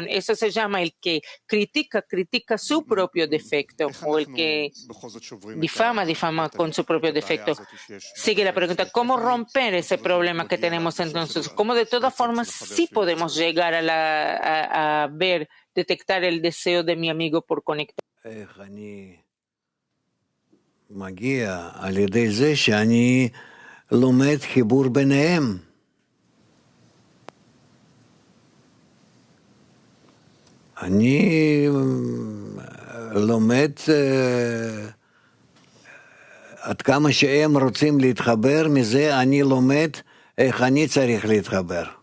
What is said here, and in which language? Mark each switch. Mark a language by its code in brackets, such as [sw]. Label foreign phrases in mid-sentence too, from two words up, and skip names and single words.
[es] Eso se llama el que critica su propio defecto, o el que difama con su propio defecto. Sigue la pregunta, ¿cómo romper ese problema que tenemos entonces? ¿Cómo de todas formas sí podemos llegar a detectar el deseo de mi amigo por conectar? [he] אני לומד עד כמה שהם רוצים להתחבר, מזה אני לומד איך אני צריך להתחבר.